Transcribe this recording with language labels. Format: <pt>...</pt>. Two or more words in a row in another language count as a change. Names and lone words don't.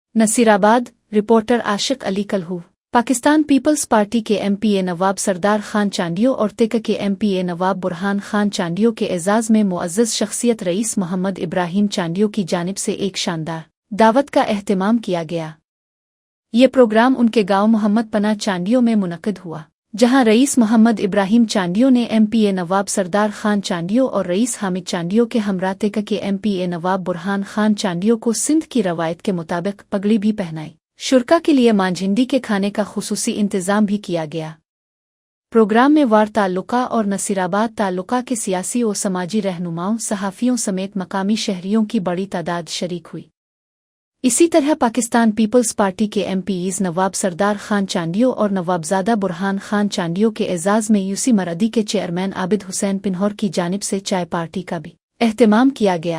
<ur>نصیرآباد، رپورٹر عاشق علی کلہو. پاکستان پیپلز پارٹی کے MPA نواب سردار خان چانڈیو اور تک کے MPA نواب برہان خان چانڈیو کے اعزاز میں معزز شخصیت رئیس محمد ابراہیم چانڈیو کی جانب سے ایک شاندار دعوت کا اہتمام کیا گیا. یہ پروگرام ان کے گاؤں محمد پناہ چانڈیو میں منعقد ہوا، جہاں رئیس محمد ابراہیم چانڈیو نے MPA نواب سردار خان چانڈیو اور رئیس حامد چانڈیو کے ہمراہ تک کے MPA نواب برہان خان چانڈیو کو سندھ کی روایت کے مطابق پگڑی بھی پہنائی. شرکا کے لیے مانجھنڈی کے کھانے کا خصوصی انتظام بھی کیا گیا. پروگرام میں وار تعلقہ اور نصیرآباد تعلقہ کے سیاسی اور سماجی رہنماؤں، صحافیوں سمیت مقامی شہریوں کی بڑی تعداد شریک ہوئی. اسی طرح پاکستان پیپلز پارٹی کے MPs نواب سردار خان چانڈیو اور نوابزادہ برہان خان چانڈیو کے اعزاز میں یوسی مردی کے چیئرمین عابد حسین پنہور کی جانب سے چائے پارٹی کا بھی اہتمام کیا گیا.</ur>